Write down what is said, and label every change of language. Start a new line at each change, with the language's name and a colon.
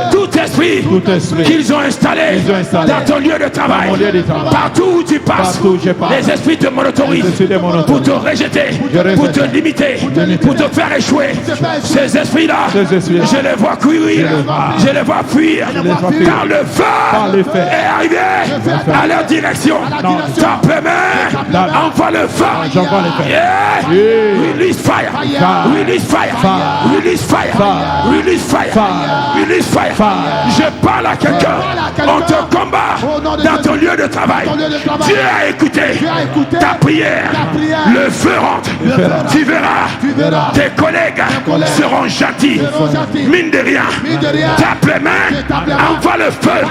French: Tout esprit qu'ils ont installé dans ton lieu de travail, partout où tu passes, les esprits te monotorisent pour te rejeter, pour te limiter, pour te faire échouer. Ces esprits-là, je les vois courir, je les vois fuir, car le feu est arrivé à leur direction. Tape les mains, envoie le feu. Yeah.
English: Release fire, release fire, release fire, release fire, release fire.
French: Je parle à quelqu'un, on te combat dans ton lieu de travail. Dieu a écouté ta prière, le feu rentre. Tu verras, tes collègues seront gentils. Mine de rien, tape les mains, envoie le feu.